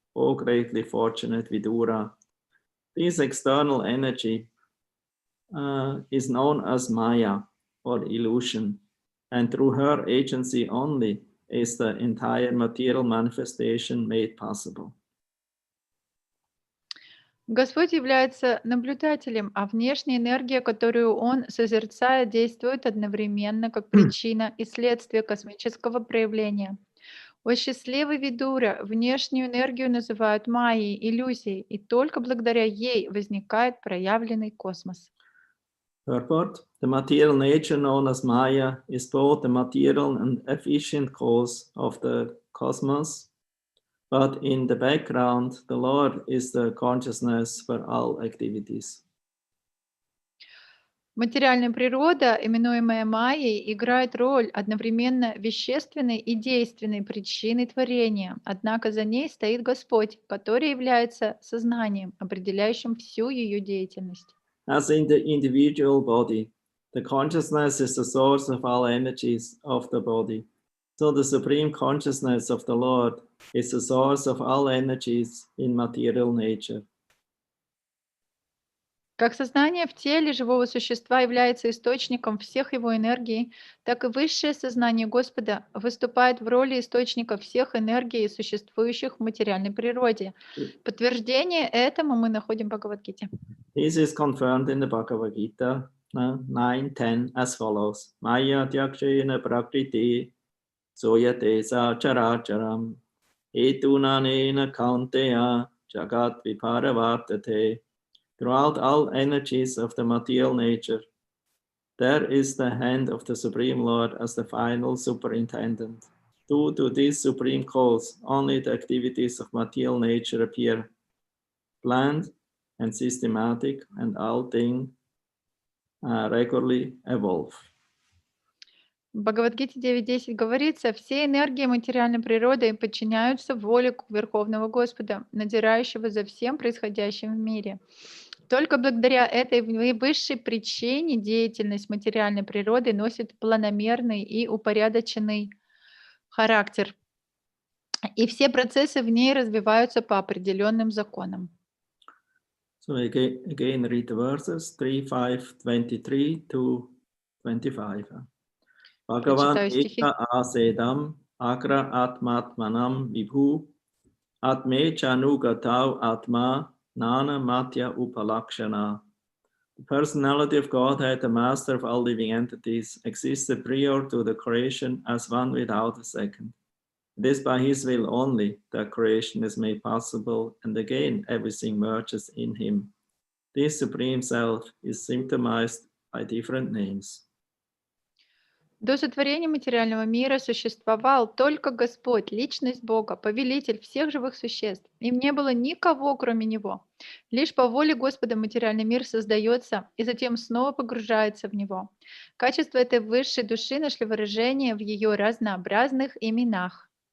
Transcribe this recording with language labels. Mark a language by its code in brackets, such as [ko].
[en] O greatly fortunate Vidura, this external energy is known as Maya, or illusion, and through her agency only is the entire material manifestation made possible. [ru] Господь является наблюдателем, а внешняя энергия, которую Он созерцает, действует одновременно как причина и следствие космического проявления. О счастливый Видура, внешнюю энергию называют майей, иллюзией, и только благодаря ей возникает проявленный космос. [en] Purport: the material nature known as Maya is both the material and efficient cause of the cosmos, but in the background, the Lord is the consciousness for all activities. [ru] Материальная природа, именуемая майей, играет роль одновременно вещественной и действенной причины творения, однако за ней стоит Господь, который является сознанием, определяющим всю ее деятельность. [en] As in the individual body, the consciousness is the source of all energies of the body. So the supreme consciousness of the Lord is the source of all energies in material nature. [ru] Как сознание в теле живого существа является источником всех его энергий, так и высшее сознание Господа выступает в роли источника всех энергий, существующих в материальной природе. Подтверждение этому мы находим в Бхагавад-гите. [en] This is confirmed in the Bhagavad Gita 9:10 as follows: [sa] Maya tyakshena prakriti soyate sa characharam etunanena kaunteya jagat viparavartate. [en] Throughout all energies of the material nature, there is the hand of the Supreme Lord as the final superintendent. Due to this supreme cause, only the activities of material nature appear planned and systematic, and all things regularly evolve. [ru] В Бхагавад-гите 9.10 говорится, все энергии материальной природы подчиняются воле Верховного Господа, надзирающего за всем происходящим в мире. Только благодаря этой высшей причине деятельность материальной природы носит планомерный и упорядоченный характер, и все процессы в ней развиваются по определенным законам. [en] So again read the verses 3, 5, 23 to 25. [sa] Bhagavan eka asedam agra atmatmanam vibhu atme chanugatav atma nana matya upalakshana. [en] The personality of Godhead, the master of all living entities, existed prior to the creation as one without a second. It is by his will only that creation is made possible, and again everything merges in him. This supreme self is symptomized by different names. [ru] До сотворения материального мира существовал только Господь, личность Бога, повелитель всех живых существ. Им не было никого, кроме Него. Лишь по воле Господа материальный мир создается и затем снова погружается в него. Качества этой высшей души нашли выражение в ее разнообразных именах.